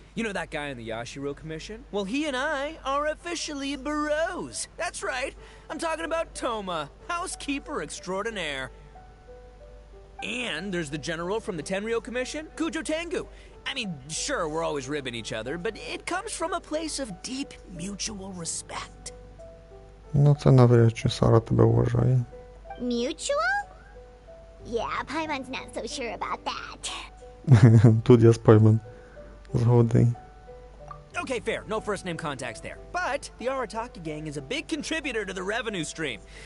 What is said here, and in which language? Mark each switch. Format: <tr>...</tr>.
<en>You know that guy in the Yashiro Commission? Well, he and I are officially bros. That's right. I'm talking about Toma, housekeeper extraordinaire. And there's the general from the Tenryo Commission, Kujo Tengu. I mean, sure, we're always ribbing each other, but it comes from a place of deep mutual respect.</en> <uk>Ну це навряд чи Сара тебе вважає.</uk> <en>Mutual? Yeah, Paimon's not so sure about that.</en> <uk>Тут я з Паймон згоден.</uk> <en>Okay, fair. No first name contacts there. But the Arataki gang is a big contributor to the revenue stream.</en>